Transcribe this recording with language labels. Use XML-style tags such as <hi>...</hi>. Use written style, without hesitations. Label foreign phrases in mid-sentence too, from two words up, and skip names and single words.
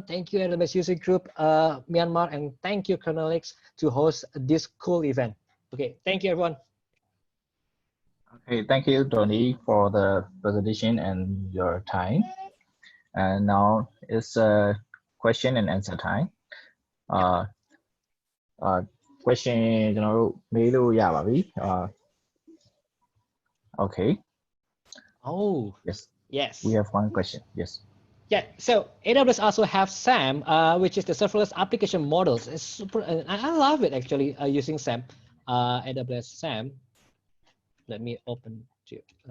<en>Thank you, AWS User Group Myanmar, and thank you, Kernelix, to host this cool event. Okay, thank you, everyone. Okay, thank you, Tony, for the presentation and your time. And now it's a question and answer time.</en> <my>Question ကျွန်တော်တို့မေးလို့ရပါပြီ Okay.</my> <en>Oh, yes. We have one question. Yes. Yeah, so AWS also have SAM, which is the serverless application models. It's super, I love it actually using SAM. AWS SAM. Let me open to.</en>